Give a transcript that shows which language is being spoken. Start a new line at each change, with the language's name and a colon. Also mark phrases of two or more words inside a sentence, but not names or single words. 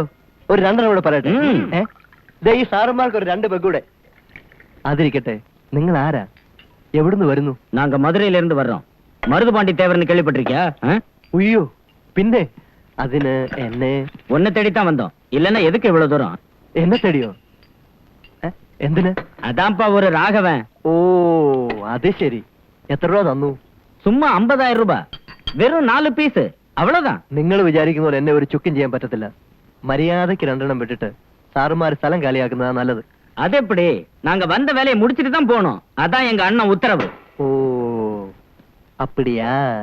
Malayalam: ഒരു 2 കൂടെ പറയട്ടെ. ഈ സാറന്മാർക്ക് ഒരു 2 പെഗ്ഗൂടെ. അതിരിക്കട്ടെ, നിങ്ങൾ ആരാ, എവിടുന്ന് വരുന്നു?
Tamil: நாங்க மதுரையில இருந்து வர்றோம். மருதுபாண்டி தேவர்னு கேள்விப்பட்டிருக்கியா?
Malayalam: ഉയ്യോ, പിന്നെ അതിന് എന്നെ
Tamil: உன்னை தேடித்தான் வந்தோம். இல்லன்னா எதுக்கு இவ்வளவு தூரம்?
Malayalam: എന്നെ തേടിയോ? എന്തിന്?
Tamil: அதான்ப்பா ஒரு ராகவன்.
Malayalam: ഓ, അത് ശരി. എത്ര രൂപ തന്നു?
Tamil: சும்மா 50,000 ரூபாய். வெறும் 4 பீஸ், அவ்வளவுதான்.
Malayalam: നിങ്ങൾ വിചാരിക്കുന്ന പോലെ എന്നെ ഒരു ചുക്കും ചെയ്യാൻ പറ്റത്തില്ല. മര്യാദയ്ക്ക് 2 വിട്ടിട്ട് സാറുമാര് സ്ഥലം കാലിയാക്കുന്നതാ നല്ലത്.
Tamil: அது எப்படி? நாங்க வந்த வேலையை முடிச்சிட்டு தான் போனோம். அதான் எங்க அண்ணன் உத்தரவு.
Malayalam: ഓ, അപ്പടിയാ?